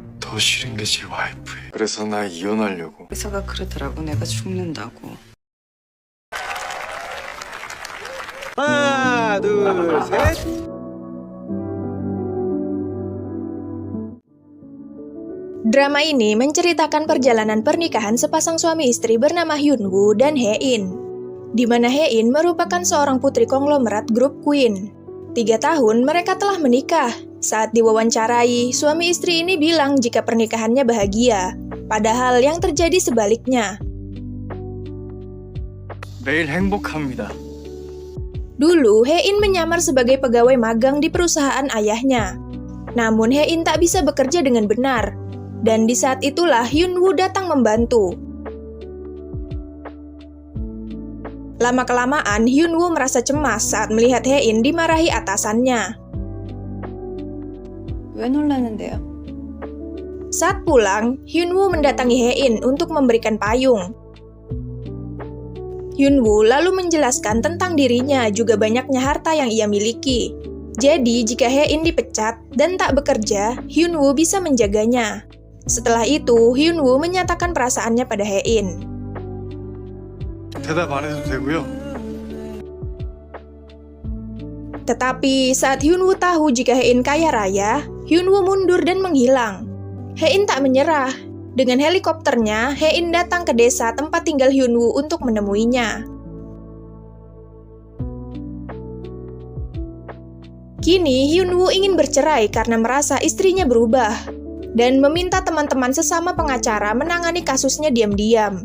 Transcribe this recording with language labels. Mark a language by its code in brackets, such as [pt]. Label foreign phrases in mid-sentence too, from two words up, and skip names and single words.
[ko] 더 싫은 게 제 와이프예요. 그래서 나 이혼하려고. 의사가 그러더라고. 내가 죽는다고. 하나, 둘, 셋. [id] Drama ini menceritakan perjalanan pernikahan sepasang suami istri bernama Hyunwoo dan Hae-in, di mana Hae-in merupakan seorang putri konglomerat grup Queen. 3 tahun mereka telah menikah. Saat diwawancarai, suami istri ini bilang jika pernikahannya bahagia, padahal yang terjadi sebaliknya. [ko] 매일 행복합니다. [id] Dulu, Hae-in menyamar sebagai pegawai magang di perusahaan ayahnya. Namun Hae-in tak bisa bekerja dengan benar. Dan di saat itulah Hyunwoo datang membantu. Lama-kelamaan, Hyunwoo merasa cemas saat melihat Hae-in dimarahi atasannya. [ko] 왜 놀라는데요? [id] Saat pulang, Hyunwoo mendatangi Hae-in untuk memberikan payung. Hyunwoo lalu menjelaskan tentang dirinya juga banyaknya harta yang ia miliki. Jadi, jika Hae-in dipecat dan tak bekerja, Hyunwoo bisa menjaganya. Setelah itu, Hyunwoo menyatakan perasaannya pada Hae-in. [ko] 대답 안 해도 되고요. [id] Tetapi saat Hyunwoo tahu jika Hae-in kaya raya, Hyunwoo mundur dan menghilang. Hae-in tak menyerah. Dengan helikopternya, Hae-in datang ke desa tempat tinggal Hyunwoo untuk menemuinya. Kini, Hyunwoo ingin bercerai karena merasa istrinya berubah dan meminta teman-teman sesama pengacara menangani kasusnya diam-diam.